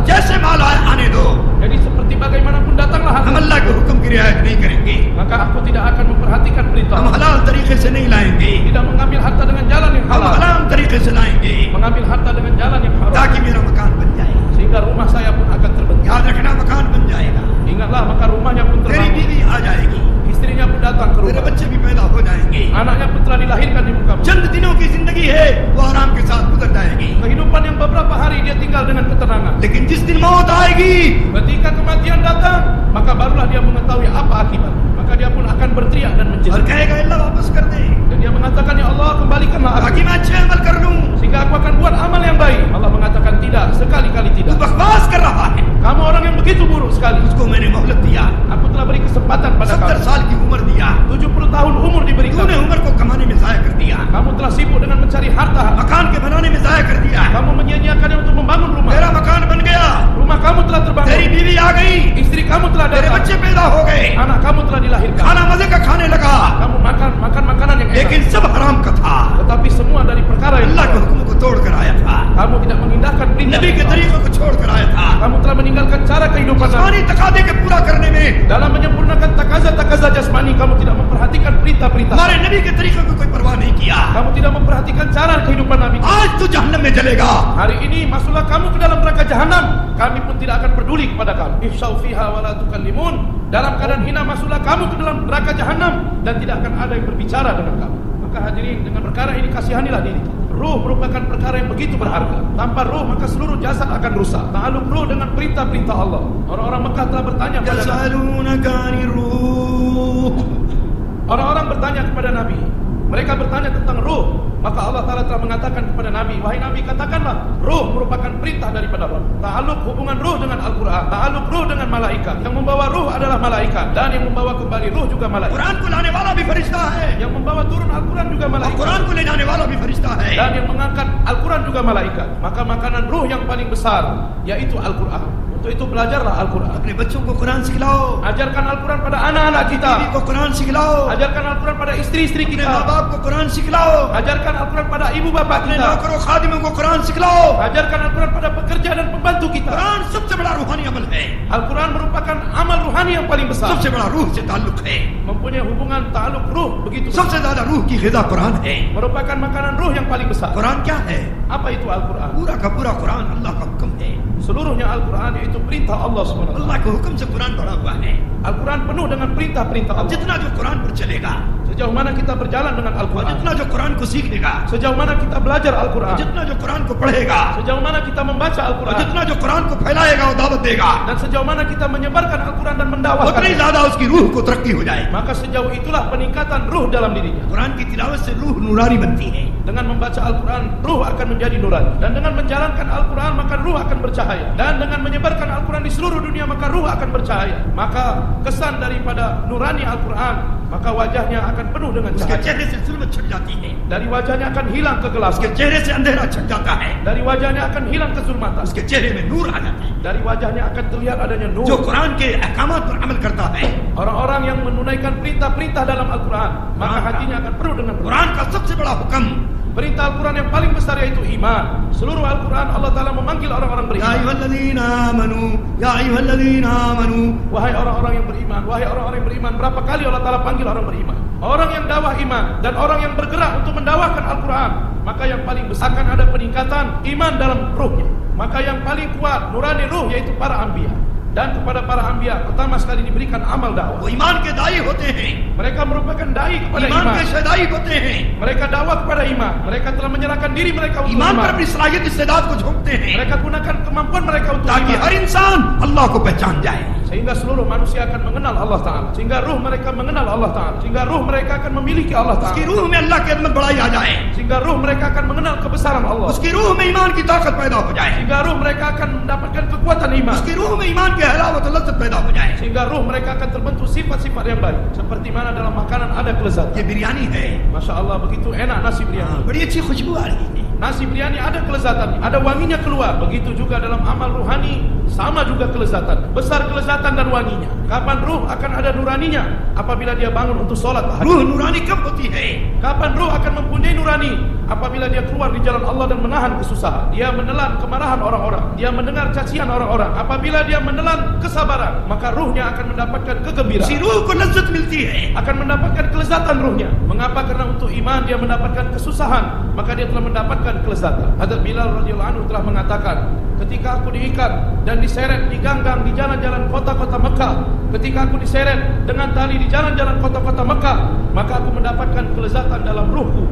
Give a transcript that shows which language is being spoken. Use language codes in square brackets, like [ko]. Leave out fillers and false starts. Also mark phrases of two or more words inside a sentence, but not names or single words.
[ur] जैसे माल आए आने दो, [id] Jadi seperti bagaimanapun datanglah [ur] हम [id] harta. [ur] अल्लाह के हुक्म की रियायत नहीं करेंगे, [id] Maka aku tidak akan memperhatikan perintah [ur] हम [id] Allah. [ur] हलाल तरीके से नहीं लाएंगे, [id] Tidak mengambil harta dengan jalan yang [ur] हम [id] halal. [ur] हराम तरीके से लाएंगे, [id] Mengambil harta dengan jalan yang haram. [ur] ताकि मेरा मकान बन जाए। [id] Sehingga rumah saya pun akan terbentuk. [ur] याद रखना मकान बन जाएगा, [id] Ingatlah maka rumahnya pun [ur] तेरी [id] terbangun. [ur] बीवी आ जाएगी, [id] Istrinya pun datang ke [ur] तेरे [id] rumah. [ur] बच्चे भी पैदा हो जाएंगे, [id] Anaknya pun telah dilahirkan di muka bumi. [ur] चंद दिनों की जिंदगी है वो आराम के साथ गुजर जाएगी, [id] Kehidupan yang beberapa hari dia tinggal dengan ketenangan. [ur] लेकिन जिस दिन मौत आएगी [id] Ketika kematian datang, maka barulah dia mengetahui apa akibat. Maka dia pun akan berteriak dan [ur] और [id] menjerit. [ur] कहेगा अल्लाह वापस कर दे, [id] Dan dia mengatakan, ya Allah kembalikanlah aku, [ur] ताकि मैं अच्छे अमल कर लूं, [id] sehingga aku akan buat amal yang baik. Allah mengatakan tidak, sekali-kali [ur] तू [id] tidak. [ur] बकवास कर रहा है, [id] Kamu orang yang begitu buruk sekali. [ur] उसको मैंने मोहलत दिया, [id] Aku telah beri kesempatan pada 70 kamu. [ur] साल की उम्र दिया, [id] 70 tahun umur diberikan. [ur] तूने उम्र को कमाने में जाया कर दिया, [id] Kamu telah sibuk dengan mencari harta. [ur] मकान के बनाने में जाया कर दिया, [id] Kamu menyia-nyiakannya untuk membangun rumah. [ur] तेरा मकान बन गया, [id] Rumah kamu telah [ur] तेरी [id] terbangun. [ur] बीवी आ गई, [id] Istri kamu telah [ur] तेरे [id] datang. [ur] बच्चे पैदा हो गए, [id] Anak kamu telah dilahirkan. [ur] खाना मजे का खाने लगा, [id] Kamu makan makanan yang enak. [ur] लेकिन सब हराम का था, [id] Tetapi semua dari perkara yang [ur] अल्लाह के हुक्म को तोड़ कर आया था, [id] kamu tidak mengindahkan perintah [ur] नबी के [id] Allah. [ur] तरीकों को छोड़ कर आया था, [id] Kamu telah meninggalkan cara kehidupan Nabi. [ur] जिस्मानी तकादे के पूरा करने में [id] Dalam menyempurnakan takaza-takaza jasmani, kamu tidak memperhatikan perintah-perintah. [ur] हमारे नबी के तरीकों को कोई परवाह नहीं किया, [id] Kamu tidak memperhatikan cara kehidupan Nabi. [ur] आज तू जहन्नम में जलेगा, [id] Hari ini masuklah kamu ke dalam neraka jahanam. Kami pun tidak akan peduli kepada kamu. [ar] اخسئوا فيها ولا تكلمون. [id] Dalam keadaan hina masuklah kamu ke dalam neraka jahanam dan tidak akan ada yang berbicara dengan kamu. Maka hadirin, dengan perkara ini kasihanilah diri kita. Ruh merupakan perkara yang begitu berharga. Tanpa ruh maka seluruh jasad akan rusak. Ta'aluk ruh dengan perintah-perintah Allah. Orang-orang Mekah telah bertanya kepada Nabi. [ar] يسألونك عن الروح, [id] Orang-orang bertanya kepada Nabi. Mereka bertanya tentang ruh. Maka Allah Ta'ala telah mengatakan kepada Nabi, wahai Nabi, katakanlah, ruh merupakan perintah daripada Allah. Ta'aluk hubungan ruh dengan Al-Quran, ta'aluk ruh dengan malaikat. Yang membawa ruh adalah malaikat, dan yang membawa kembali ruh juga malaikat. [ur] कुरान को लाने वाला भी फरिश्ता है, [id] Yang membawa turun Al-Quran juga malaikat, [ur] कुरान को ले जाने वाला भी फरिश्ता है. [id] dan yang mengangkat Al-Quran juga malaikat. Maka makanan ruh yang paling besar yaitu Al-Quran. Untuk itu belajarlah Al-Quran. [ur] अपने बच्चों को कुरान सिखलाओ, [id] Ajarkan Al-Quran pada anak-anak kita. [ur] बीवी को कुरान सिखलाओ, [id] Ajarkan Al-Quran pada istri-istri [ur] अपने [id] kita. [ur] माँ बाप को कुरान सिखलाओ, [id] Ajarkan Al-Quran pada ibu bapak [ur] अपने [id] kita. [ur] नौकरों खादिमों को कुरान सिखलाओ. [id] Ajarkan Al-Quran pada pekerja dan pembantu kita. [ur] कुरान सबसे बड़ा रूहानी अमल है, [id] Al-Quran merupakan amal ruhani yang paling besar. [ur] सबसे बड़ा रूह से ताल्लुक है, [id] Mempunyai hubungan ta'aluk ruh begitu besar. [ur] सबसे ज्यादा रूह की ग़िज़ा कुरान है. [id] Merupakan makanan ruh yang paling besar. [ur] कुरान क्या है? [id] Apa itu Al-Quran? [ur] पूरा का पूरा कुरान अल्लाह का हुक्म है. [id] Seluruhnya Al-Quran yaitu perintah Allah SWT. [ur] अल्लाह के हुक्म से कुरान बना हुआ है. [id] Al-Quran penuh dengan perintah-perintah Allah. [ur] जितना जो कुरान पर चलेगा, [id] Sejauh mana kita berjalan dengan Al-Quran, [ur] जितना जो कुरान को सीखेगा, [id] sejauh mana kita belajar Al-Quran, [ur] जितना जो कुरान को पढ़ेगा, [id] sejauh mana kita membaca [ur] और [id] Al-Quran, [ur] जितना जो कुरान को फैलाएगा और दावत देगा, [id] dan sejauh mana kita menyebarkan Al-Quran dan [ur] उतनी [id] mendakwahkan, [ur] ज्यादा उसकी रूह को तरक्की हो जाए. [id] maka sejauh itulah peningkatan ruh dalam dirinya. [ur] कुरान की तिलावत से रूह नूरानी बनती है. [id] Dengan membaca Al-Quran, ruh akan menjadi nurani. Dan dengan menjalankan Al-Quran, maka ruh akan bercahaya. Dan dengan menyebarkan Al-Quran di seluruh dunia, maka ruh akan bercahaya. Maka kesan daripada nurani Al-Quran, maka wajahnya akan penuh dengan [ur] उसके [id] cahaya. [ur] चेहरे से जुल्मत छट जाती है, [id] Dari wajahnya akan hilang kegelapan. [ur] उसके चेहरे से अंधेरा छट जाता है, [id] Dari wajahnya akan hilang kesulmatan. [ur] उसके चेहरे में नूर आ जाता है. [id] Dari wajahnya akan terlihat adanya [ur] जो [id] nur. [ur] कुरान के अहकामात पर अमल करता है, [id] Orang-orang yang menunaikan perintah-perintah dalam Al-Quran, maka hatinya akan penuh dengan nur. [ur] कुरान का सबसे बड़ा हुक्म, [id] Perintah Al-Quran yang paling besar yaitu iman. Seluruh Al-Quran Allah Ta'ala memanggil orang-orang [ar] या [id] beriman. [ar] أيها الذين آمنوا، يا أيها الذين آمنوا. [id] Wahai orang-orang yang beriman, wahai orang-orang yang beriman. Berapa kali Allah Ta'ala panggil orang beriman? Orang yang dakwah iman dan orang yang bergerak untuk mendakwahkan Al-Quran, maka yang paling besar akan ada peningkatan iman dalam ruhnya. Maka yang paling kuat nurani ruh yaitu para anbiya. Dan kepada para anbiya pertama sekali diberikan amal dakwah. [ur] वो ईमान के दाई होते हैं, [id] Mereka merupakan dai kepada [ur] ईमान [id] iman. [ur] के शदाई होते हैं. [id] Mereka dakwah kepada iman. Mereka telah menyerahkan diri mereka untuk [ur] ईमान पर [id] iman. [ur] अपनी सलाहियत इस्तेदाद को झोंकते हैं, [id] Mereka gunakan kemampuan mereka untuk [ur] ताकि [id] iman. [ur] हर इंसान अल्लाह को पहचान जाए. [id] Sehingga seluruh manusia akan mengenal Allah Ta'ala. Sehingga ruh mereka mengenal Allah Ta'ala. Sehingga ruh mereka akan memiliki Allah [ur] उसकी [id] Ta'ala. [ur] रूह में अल्लाह की अज़मत बढ़ाई आ जाए, [id] Sehingga ruh mereka akan mengenal kebesaran Allah. [ur] उसकी रूह में ईमान की ताकत पैदा हो जाए, [id] Sehingga ruh mereka akan mendapatkan kekuatan iman. [ur] उसकी रूह में ईमान की हलावत और लज़्ज़त पैदा हो जाए. [id] Sehingga ruh mereka akan terbentuk sifat-sifat yang baik. Seperti mana dalam makanan ada kelezatan. [ur] ये बिरयानी है, [ar] ما شاء الله, [id] begitu enak nasi biryani. [ur] बड़ी अच्छी खुशबू आ रही है. [id] Nasi biryani ada kelezatannya, ada wanginya keluar. Begitu juga dalam amal ruhani, sama juga kelezatan. Besar kelezatan dan wanginya. Kapan ruh akan ada nuraninya? Apabila dia bangun untuk sholat tahajud. [ur] रूह नूरानी कब होती है? [id] Kapan ruh akan mempunyai nurani? Apabila dia keluar di jalan Allah dan menahan kesusahan. Dia menelan kemarahan orang-orang. Dia mendengar cacian orang-orang. Apabila dia menelan kesabaran, maka ruhnya akan mendapatkan [ur] उसी [id] kegembiraan. [ur] रूह को लज़्ज़त मिलती है. [id] Akan mendapatkan kelezatan ruhnya. Mengapa? Karena untuk iman dia mendapatkan kesusahan, maka dia telah mendapatkan kelezatan. Hadrat Bilal [ar] رضي الله عنه [id] telah mengatakan, ketika aku diikat dan diseret di ganggang di jalan-jalan kota-kota Mekah, ketika aku diseret dengan tali di jalan-jalan kota-kota Mekah, maka aku mendapatkan kelezatan dalam ruhku.